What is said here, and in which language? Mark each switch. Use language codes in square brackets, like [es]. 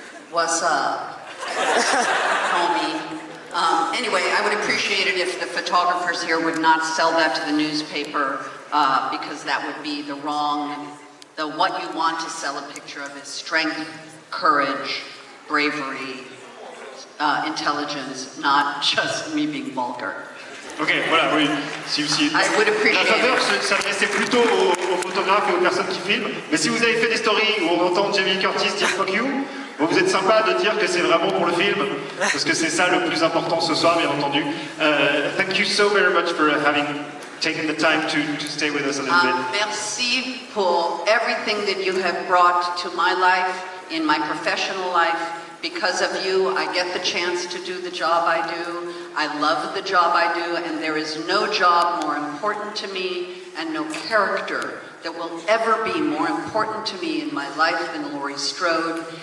[en] What's up, homie? Anyway, I would appreciate it if the photographers here would not sell that to the newspaper, because that would be the wrong. What you want to sell a picture of is strength, courage, bravery, intelligence, not just me being vulgar. [fr] Ok, voilà, oui. La faveur s'adressait plutôt aux photographes et aux personnes qui filment. Mais si vous avez fait des stories où on entend Jamie Curtis dire fuck you, vous êtes sympa de dire que c'est vraiment pour le film, parce que c'est ça le plus important ce soir, bien entendu. [en] Thank you so very much for having taking the time to stay with us a little bit. [fr] Merci pour [en] everything that you have brought to my life, in my professional life. Because of you, I get the chance to do the job I do. I love the job I do, and there is no job more important to me and no character that will ever be more important to me in my life than Laurie Strode.